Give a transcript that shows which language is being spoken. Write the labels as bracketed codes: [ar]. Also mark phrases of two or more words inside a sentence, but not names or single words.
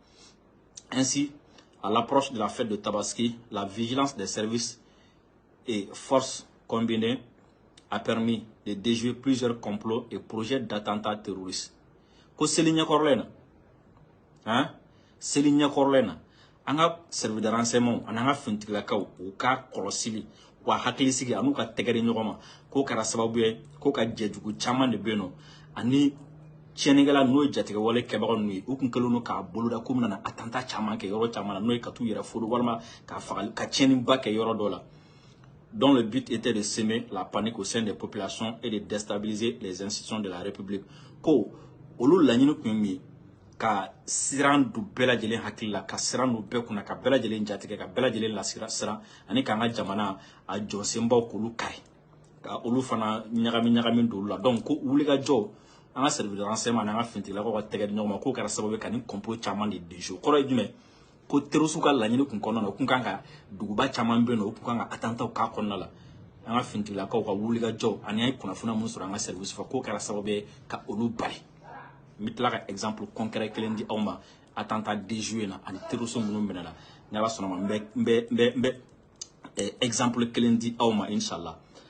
[fr] Ainsi, à l'approche de la fête de Tabaski, la vigilance des services et forces combinées a permis de déjouer plusieurs complots et projets d'attentats terroristes. [bm] Ko seli ɲɛkɔrɔlen na seli ɲɛkɔrɔlen na an ka [fr] service de renseignement [bm] ani an ka fintigilakaw u ka kɔlɔsili wa hakilisigi an'u ka tɛgɛdi ɲɔgɔn ma k'o kɛra sababu ye k'o ka jɛjugu caman de bɛ yen nɔ ani tiɲɛnikɛla n'o ye jatigɛwale kɛbaga ninnu ye u tun kɛlen don k'a boloda k'u bɛna attentat caman kɛ yɔrɔ caman na n'o ye ka t'u yɛrɛ foro walima ka fagali ka tiɲɛniba kɛ yɔrɔ dɔ la [fr] dont le but était de semer la panique au sein des populations et de déstabiliser les institutions de la République. [bm] Ko olu laɲini kun ye min ye ka siran don bɛɛ lajɛlen hakili la ka siran don bɛɛ kunna ka bɛɛ lajɛlen jatigɛ ka bɛɛ lajɛlen lasiran ani k'an ka jamana a jɔsenbaw k'olu kari ka olu fana ɲagami don olu la donc ko wulikajɔ an ka [fr] service de renseignement [bm] ani an ka fintigilakaw ka tɛgɛ di ɲɔgɔn ma k'o kɛra sababu ye ka nin complot caman de déjouer kɔrɔ ye jumɛn ko terroriste ka laɲini kun kɔnɔna na u kun kan ka duguba caman bɛ yen nɔ u kun kan ka attentat k'a kɔnɔna la an ka fintigilakaw ka wulikajɔ ani an ye kunnafoniya minnu sɔrɔ an ka service fɛ k'o kɛra sababu ye ka olu bali n bɛ tila ka [fr] exemple concret [bm] kelen di aw ma [fr] attentat déjoué [bm] na ani terroriste minnu minɛna ni Ala sɔnna ma n bɛ exemple kelen di aw ma inshallah.